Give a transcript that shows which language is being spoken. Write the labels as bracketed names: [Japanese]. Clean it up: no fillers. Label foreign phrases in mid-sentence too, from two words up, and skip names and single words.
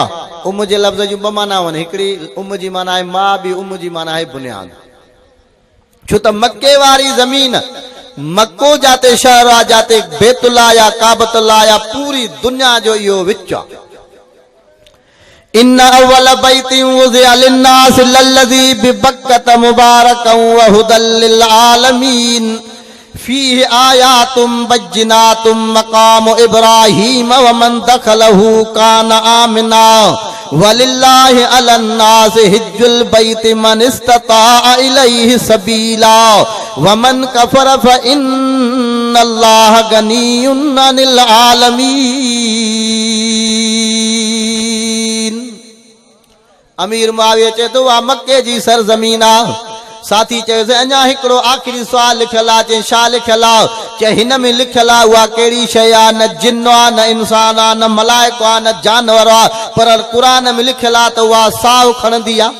[Sindhi] उम्म जे लफ़्ज़ जूं ॿ माना आहिनि, हिकिड़ी उम्म जी माना आहे मां, ॿी उम्म जी माना आहे बुनियाद। छो त मके वारी ज़मीन, मक्को जाते शहर आहे, जाते बैतुल्लाह या काबतुल्लाह या पूरी दुनिया जो इहो विच आहे। [Arabic] إن أول بيت وضع للناس للذي ببكة مباركا و هدى لل عالمين فيه آيات بينات مقام إبراهيم و من دخله كان آمنا ولله على الناس حج البيت من استطاع إليه سبيلا و من كفر فإن الله غني عن العالمين. [Sindhi] अमीर माविया चए तो आ मक्के जी सरज़मीन आ। साथी चयोसि अञा हिकिड़ो आख़िरी सुवाल लिखियल आहे। चई छा लिखियल आहे? चए हिन में लिखियल आहे उहा कहिड़ी शइ आहे? न जिन आहे, न इंसान आहे, न मलाइको आहे, न जानवर आहे, पर क़ुरान में लिखियल आहे त उहा साहु खणंदी आहे।